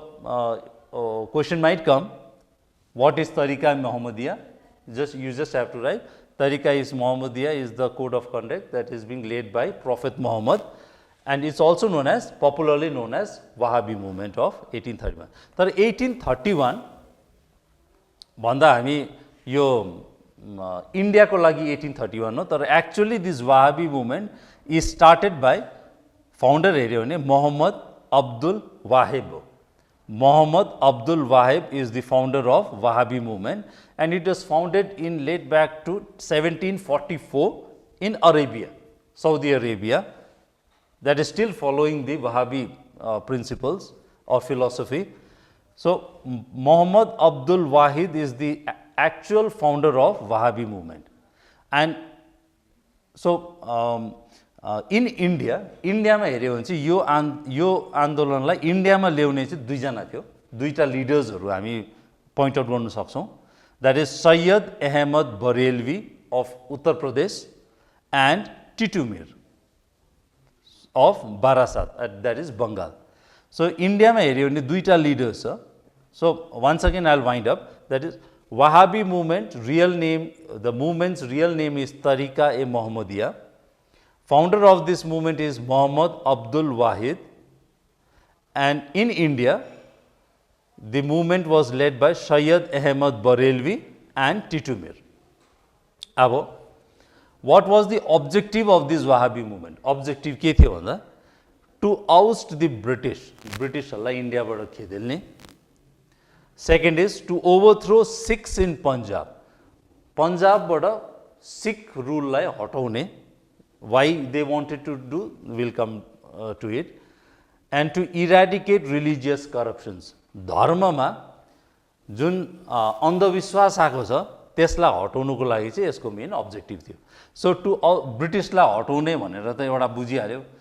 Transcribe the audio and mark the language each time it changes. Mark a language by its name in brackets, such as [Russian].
[English] So question might come, what is Tariqa e Mohammadiyya? You just have to write Tariqa is Mohammadiyya is the code of conduct that is being laid by Prophet Muhammad, and it's also known as, popularly known as Wahhabi movement of 1831. [Nepali] तर 1831 भन्दा हामी यो इन्डियाको लागि 1831 हो, तर [English] actually this Wahhabi movement is started by [Nepali] founder हेऱ्यो भने मोहम्मद अब्दुल वाहिब हो. [English] Muhammad Abdul Wahib is the founder of Wahhabi movement, and it was founded in late back to 1744 in Arabia, Saudi Arabia, that is still following the Wahhabi principles or philosophy. So Muhammad Abdul Wahid is the actual founder of Wahhabi movement, and so in India [Nepali] मा हेऱ्यो भने चाहिँ यो आन्दोलनलाई इन्डियामा ल्याउने चाहिँ दुईजना थियो, दुईटा लिडर्सहरू हामी पोइन्ट आउट गर्न सक्छौँ. [English] That is Syed Ahmad Barelvi of Uttar Pradesh and Titu Mir of Barasat, that is Bengal. [Nepali] So इन्डियामा हेऱ्यो भने दुईटा लिडर्स छ. [English] So once again I will wind up. That is Wahhabi movement, real name, the movement's real name is Tariqa e Mohammadiyya. Founder of this movement is Muhammad Abdul Wahid, and in India the movement was led by Syed Ahmad Barelvi and Titu Mir. Abo, what was the objective of this Wahhabi movement? [Nepali] Objective के थियो भन्दा [English] to oust the [Nepali] Britishहरूलाई इन्डियाबाट खेदेल्ने. [English] Second is to overthrow Sikhs in Punjab. [Nepali] Punjabबाट Sikh rule लाई हटाउने. [English] Why they wanted to do, we'll come to it. And to eradicate religious corruptions. [Nepali] धर्ममा जुन अन्धविश्वास आएको छ त्यसलाई हटाउनुको लागि चाहिँ यसको मेन अब्जेक्टिभ थियो. सो टु ब्रिटिसलाई हटाउने भनेर त एउटा बुझिहाल्यो.